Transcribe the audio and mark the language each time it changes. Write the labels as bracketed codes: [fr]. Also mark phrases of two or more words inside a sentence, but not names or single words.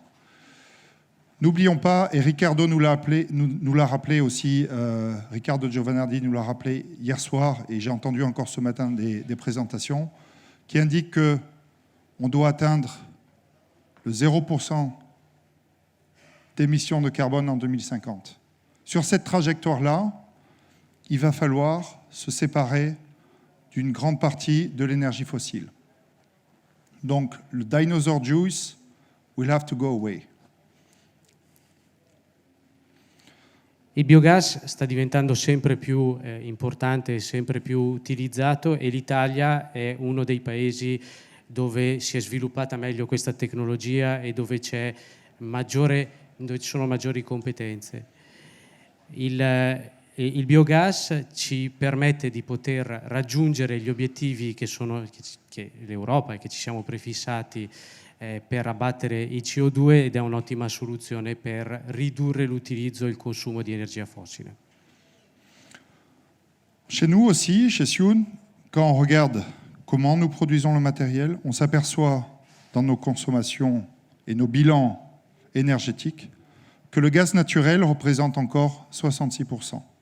[fr] N'oublions pas, et Riccardo nous l'a rappelé aussi, Riccardo Giovanardi nous l'a rappelé hier soir, et j'ai entendu encore ce matin des présentations, qui indiquent qu'on doit atteindre le 0% d'émissions de carbone en 2050. Sur cette trajectoire-là, il va falloir se séparer d'une grande partie de l'énergie fossile. Donc le [en] dinosaur juice will have to go away. [it] Il biogas sta diventando sempre più importante e sempre più utilizzato e l'Italia è uno dei paesi dove si è sviluppata meglio questa tecnologia e dove ci sono maggiori competenze. Il biogas ci permette di poter raggiungere gli obiettivi che l'Europa e che ci siamo prefissati per abbattere il CO2 ed è un'ottima soluzione per ridurre l'utilizzo e il consumo di energia fossile. [fr] Chez nous aussi, chez Sion, quand on regarde comment nous produisons le matériel, on s'aperçoit dans nos consommations et nos bilans énergétiques que le gaz naturel représente encore 66%.